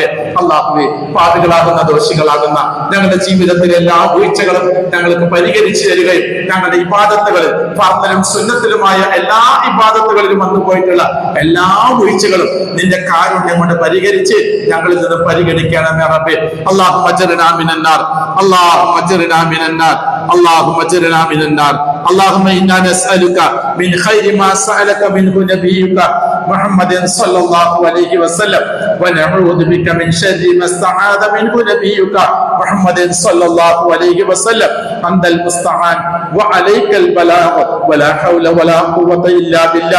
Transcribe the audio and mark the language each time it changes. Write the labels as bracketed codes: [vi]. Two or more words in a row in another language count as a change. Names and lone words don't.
[ml] അല്ലാഹുവേ, പാപികളാകുന്ന ദോഷികളാകുന്ന ഞങ്ങളുടെ ജീവിതത്തിലെ എല്ലാ വീഴ്ചകളും ഞങ്ങൾക്ക് പരിഹരിച്ചു തരികയും ഞങ്ങളുടെ ഇബാദത്തുകളിൽ ഫർദിലും സുന്നത്തിലുമായ എല്ലാ ഇബാദത്തുകളിലും വന്നു പോയിട്ടുള്ള എല്ലാ വീഴ്ചകളും നിന്റെ കാരുണ്യം കൊണ്ട് പരിഹരിച്ച് ഞങ്ങളിൽ നിന്ന് പരിഗണിക്കണമേ റബ്ബേ. [ar] اللهم أجرنا من النار، اللهم أجرنا من النار، اللهم أجرنا من النار. اللهم إنا نسألك من خير ما سألك منه نبيك محمد صلى الله عليه وسلم ونعوذ بك من شر ما استعاذ منه نبيك محمد صلى الله عليه وسلم. أنت المستعان وعليك البلاغ ولا حول ولا قوة إلا بالله.